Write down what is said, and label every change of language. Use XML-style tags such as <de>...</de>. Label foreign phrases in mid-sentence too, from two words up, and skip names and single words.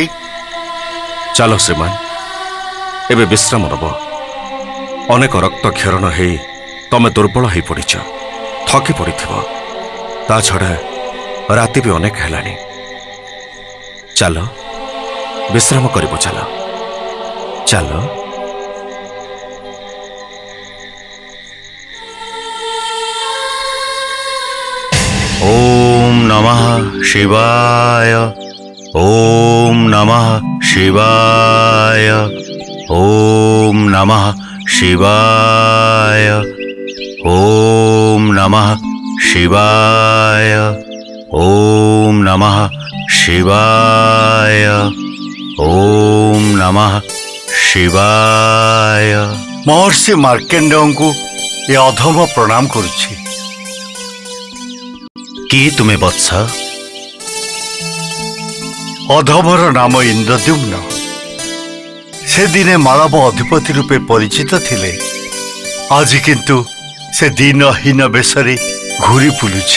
<or>ଚାଲ ଶ୍ରୀମାନ, ଏବେ ବିଶ୍ରାମ ନେବ। ଅନେକ ରକ୍ତ କ୍ଷରଣ ହେଇ ତମେ ଦୁର୍ବଳ ହେଇ ପଡ଼ିଛ, ଥକି ପଡ଼ିଥିବ। ତା ଛଡ଼ା ରାତି ବି ଅନେକ ହେଲାଣି। ଚାଲ ବିଶ୍ରାମ କରିବ, ଚାଲ ଚାଲ।</or> <sa>ओम नमः शिवाय। ओम नमः शिवाय। ओम नमः शिवाय। ओम नमः शिवाय। ओम नमः शिवाय। ओम नमः शिवाय।</sa> <or>महर्षि मार्कंडेयଙ୍କୁ ଏ ଅଧମ ପ୍ରଣାମ କରୁଛି। କିଏ ତୁମେ ବତ୍ସ? ଅଧମର ନାମ ଇନ୍ଦ୍ରଦ୍ୟୁମ୍ନ। ସେ ଦିନେ ମାଳବ ଅଧିପତି ରୂପେ ପରିଚିତ ଥିଲେ। ଆଜି କିନ୍ତୁ ସେ ଦିନହୀନ ବେଶରେ ଘୁରି ବୁଲୁଛି।</or>